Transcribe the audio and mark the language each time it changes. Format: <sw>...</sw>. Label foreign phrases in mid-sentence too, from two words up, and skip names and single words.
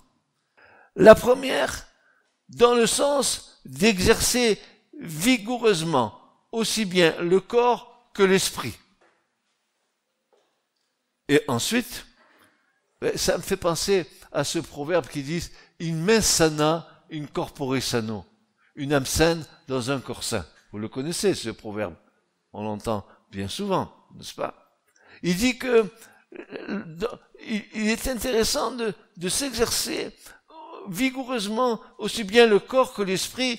<fr>La première, dans le sens d'exercer vigoureusement aussi bien le corps que l'esprit. Et ensuite, ça me fait penser à ce proverbe qui dit «</fr> <la>In mens sana, in corpore sano ».</la> <fr>Une âme saine dans un corps sain. Vous le connaissez, ce proverbe. On l'entend bien souvent, n'est-ce pas? Il dit que il est intéressant de s'exercer vigoureusement aussi bien le corps que l'esprit.</fr>